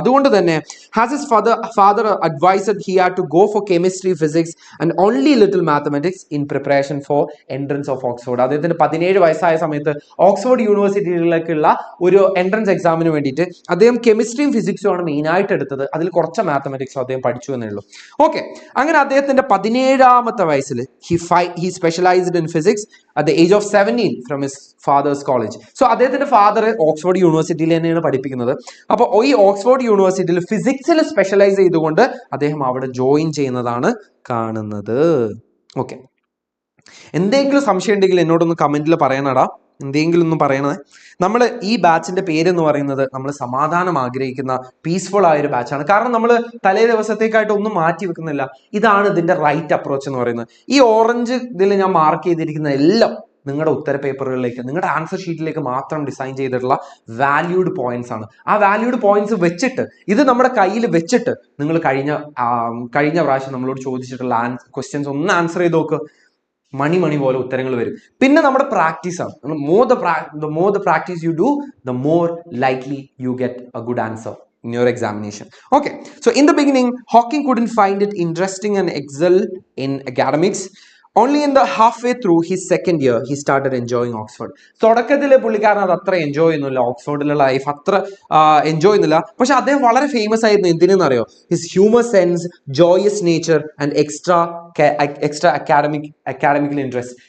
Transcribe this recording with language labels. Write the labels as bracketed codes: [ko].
[ml] അതുകൊണ്ട് തന്നെ [en] Has his father advised he had to go for chemistry, physics and only little mathematics in preparation for entrance of Oxford. [ml] അദ്ദേഹത്തിന് 17 വയസ്സായ സമയത്ത് Oxford യൂണിവേഴ്സിറ്റിയിലേക്കുള്ള ഒരു entrance എക്സാമിന് വേണ്ടിയിട്ട് അദ്ദേഹം കെമിസ്ട്രിയും ഫിസിക്സും ആണ് മെയിൻ ആയിട്ട് എടുത്തത്. അതിൽ കുറച്ച് മാത്തമാറ്റിക്സും അദ്ദേഹം പഠിച്ചു എന്നേ ഉള്ളൂ. ഓക്കെ, അങ്ങനെ അദ്ദേഹത്തിന്റെ 17ാമത്തെ വയസ്സിൽ [en] he specialized in physics at the age of 17 from his father's college. [ml] So അദ്ദേഹത്തിന്റെ ഫാദർ ഓക്സ്ഫോർഡ് യൂണിവേഴ്സിറ്റിയിൽ തന്നെയാണ് പഠിപ്പിക്കുന്നത്. അപ്പോൾ ഈ ഓക്സ്ഫോർഡ് യൂണിവേഴ്സിറ്റിയിൽ ഫിസിക്സിൽ സ്പെഷ്യലൈസ് ചെയ്തുകൊണ്ട് അദ്ദേഹം അവിടെ ജോയിൻ ചെയ്യുന്നതാണ് കാണുന്നത്. ഓക്കെ, എന്തെങ്കിലും സംശയം ഉണ്ടെങ്കിൽ എന്നോടൊന്ന് കമന്റിൽ പറയണടാ, എന്തെങ്കിലും ഒന്നും പറയണേ. നമ്മൾ ഈ ബാച്ചിന്റെ പേരെന്ന് പറയുന്നത് നമ്മൾ സമാധാനം ആഗ്രഹിക്കുന്ന പീസ്ഫുൾ ആയ ഒരു ബാച്ചാണ്. കാരണം നമ്മൾ തലേ ദിവസത്തേക്കായിട്ട് ഒന്നും മാറ്റി വെക്കുന്നില്ല. ഇതാണ് ഇതിന്റെ റൈറ്റ് അപ്രോച്ച് എന്ന് പറയുന്നത്. ഈ ഓറഞ്ച് ഇതിൽ ഞാൻ മാർക്ക് ചെയ്തിരിക്കുന്ന എല്ലാം നിങ്ങളുടെ ഉത്തര പേപ്പറുകളിലേക്ക്, നിങ്ങളുടെ ആൻസർ ഷീറ്റിലേക്ക് മാത്രം ഡിസൈൻ ചെയ്തിട്ടുള്ള വാല്യൂഡ് പോയിന്റ്സ് ആണ്. ആ വാല്യൂഡ് പോയിന്റ്സ് വെച്ചിട്ട്, ഇത് നമ്മുടെ കയ്യിൽ വെച്ചിട്ട് നിങ്ങൾ കഴിഞ്ഞ പ്രാവശ്യം നമ്മളോട് ചോദിച്ചിട്ടുള്ള ക്വസ്റ്റ്യൻസ് ഒന്ന് ആൻസർ ചെയ്ത് നോക്ക്. മണി പോലെ ഉത്തരങ്ങൾ വരും. പിന്നെ നമ്മുടെ പ്രാക്ടീസ് ആണ്. [en] the more the practice you do, the more likely you get a good answer in your examination. Okay, so in the beginning, Hawking couldn't find it interesting and excel in academics. Only in the halfway through his second year, he started enjoying Oxford. [ml] തുടക്കത്തിലെ പുള്ളിക്കാരൻ അത് അത്ര enjoy ചെയ്യുന്നില്ല, ഓക്സ്ഫോർഡിലെ life അത്ര enjoy ചെയ്യുന്നില്ല. പക്ഷെ അദ്ദേഹം വളരെ ഫേമസ് ആയിരുന്നു എന്തിനെന്നറിയോ? [en] His humour sense, joyous nature and extra academical interest.